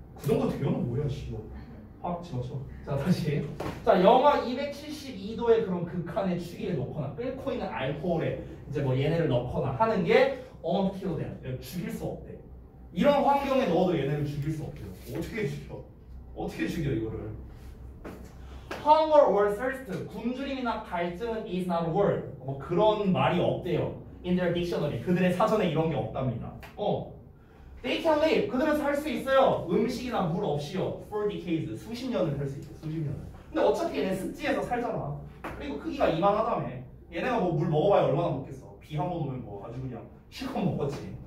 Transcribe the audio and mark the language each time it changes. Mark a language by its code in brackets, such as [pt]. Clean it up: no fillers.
[ko] 그 정도 되면 뭐야 씨. 확 집어쳐. 자 다시. 자 영하 272도의 그런 극한의 추위에 넣거나 끓고 있는 알코올에 이제 뭐 얘네를 넣거나 하는 게 [en] unkill them. [ko] 죽일 수 없대. 이런 환경에 넣어도 얘네를 죽일 수 없대요. 어떻게 죽여? 어떻게 죽여 이거를? [en] Hunger or thirst, [ko] 굶주림이나 갈증은 [en] is not a word. [ko] 뭐 그런 말이 없대요. [en] In their dictionary. [ko] 그들의 사전에 이런 게 없답니다. [en] They can live. [ko] 그들은 살 수 있어요. 음식이나 물 없이요. [en] For decades. [ko] 수십 년을 살 수 있어요. 수십 년을. 근데 어차피 얘네 습지에서 살잖아. 그리고 크기가 이만하다며. 얘네가 뭐 물 먹어봐야 얼마나 먹겠어. 비 한 번 오면 뭐 아주 그냥 실컷 먹었지.